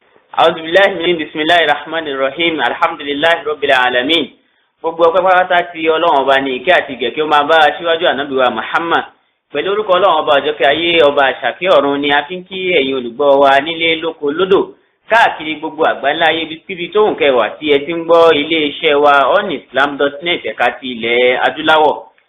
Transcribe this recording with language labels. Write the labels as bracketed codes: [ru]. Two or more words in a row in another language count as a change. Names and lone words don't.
[ar] أعوذ بالله من بسم الله الرحمن الرحيم. الحمد لله رب العالمين. [yo] Gbogbo ọpẹ́ pátá tí Ọlọ́run ọba ní ìkẹ́ àti ìgẹ̀ kí ó máa bá aṣíwájú Ànábì wa Muhammad. Pẹ̀lú orúkọ Ọlọ́run ọba àjọkẹ́ ayé ọba àṣàkẹ́ ọ̀run ni a fi ń kí ẹ̀yin olùgbọ́ wa nílé lóko lódò káàkiri gbogbo àgbáńlá ayé bíbí tó ń kẹwàá tí ẹ ti ń gbọ́ ilé iṣẹ́ wa onislam.net ẹ̀ka ti ilẹ̀ adúláwọ̀.